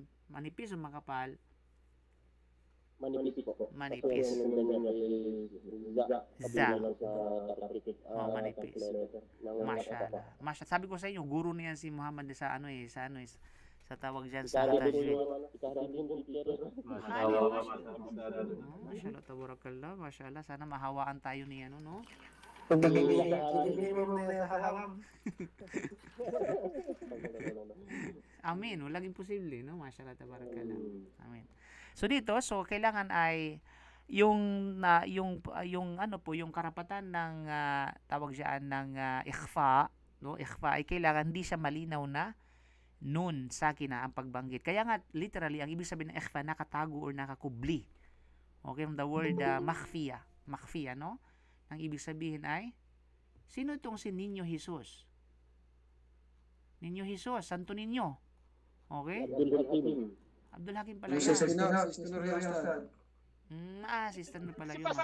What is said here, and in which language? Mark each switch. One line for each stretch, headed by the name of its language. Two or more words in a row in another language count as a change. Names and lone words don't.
Filipino: Manipis o makapal? Manipis. Za. Oh, manipis.
Arabic: Mashallah. Mashallah.
Filipino: Sabi ko sa inyo, guru niyan si Muhammad sa sa tawag diyan sa tajwid.
Arabic: ما شاء الله تبارك الله. Mashallah.
Filipino: Sana mahawaan tayo ni ano, no? Amin. Walang imposible, no?
Arabic: ما شاء الله تبارك الله.
Filipino: Amin. So dito, kailangan ay yung yung karapatan ng tawag diyan ng ikhfa, no? Ikhfa ay kailangan hindi siya malinaw na
Arabic: نون ساكنة
Filipino: ang pagbanggit. Kaya nga literally ang ibig sabihin ng ikhfa nakatago or nakakubli.
English: Okay, from the word makhfiya, no?
Filipino: Ang ibig sabihin ay sino itong si Niño Jesus? Niño Jesus, Santo Niño. Okay? Abdul Hakim pala yan. Assistant mo pala yun.